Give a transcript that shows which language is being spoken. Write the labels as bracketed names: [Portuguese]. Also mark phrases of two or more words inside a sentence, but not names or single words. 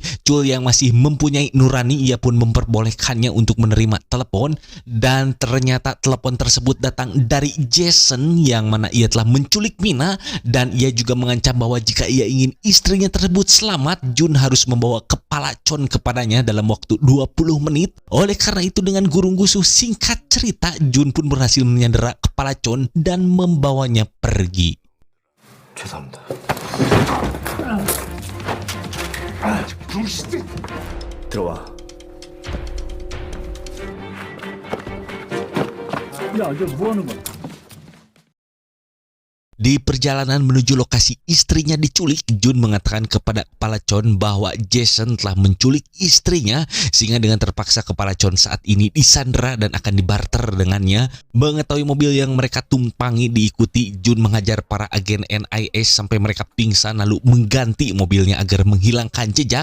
[Indonesian] Chul yang masih mempunyai nurani, ia pun memperbolehkannya untuk menerima telepon, dan ternyata telepon tersebut datang dari Jason yang mana ia telah menculik Mina, dan ia juga mengancam bahwa jika ia ingin istrinya tersebut selamat, Jun harus membawa kepala Chon kepadanya dalam waktu 20 menit. Oleh karena itu dengan gurung-gusuh singkat cerita, Jun pun berhasil menyandera kepala Chon dan membawanya pergi. [Korean] 죄송합니다. 들어와. 야, 이게 뭐 하는 거야? [Indonesian] Di perjalanan menuju lokasi istrinya diculik, Jun mengatakan kepada kepala Chon bahwa Jason telah menculik istrinya, sehingga dengan terpaksa kepala Chon saat ini disandera dan akan dibarter dengannya. Mengetahui mobil yang mereka tumpangi diikuti, Jun mengajar para agen NIS sampai mereka pingsan lalu mengganti mobilnya agar menghilangkan jejak.